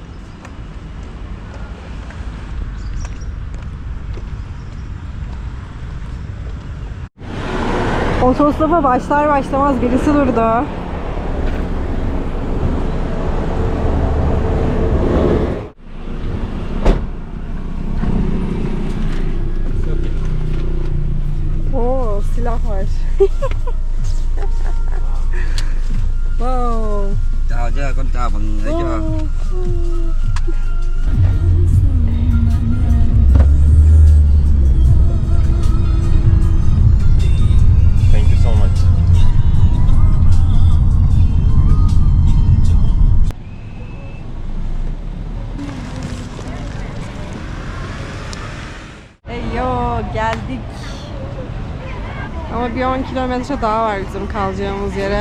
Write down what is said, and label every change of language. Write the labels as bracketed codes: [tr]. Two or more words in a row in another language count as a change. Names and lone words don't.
[tr] Otostopa başlar başlamaz birisi durdu. Oo, silah var. [en] Wow. [vi] Chào chưa? Con chào bằng ấy chưa? [en] Thank you so much. [tr] Eyo, geldik. Ama bir 10 kilometre daha var bizim kalacağımız yere.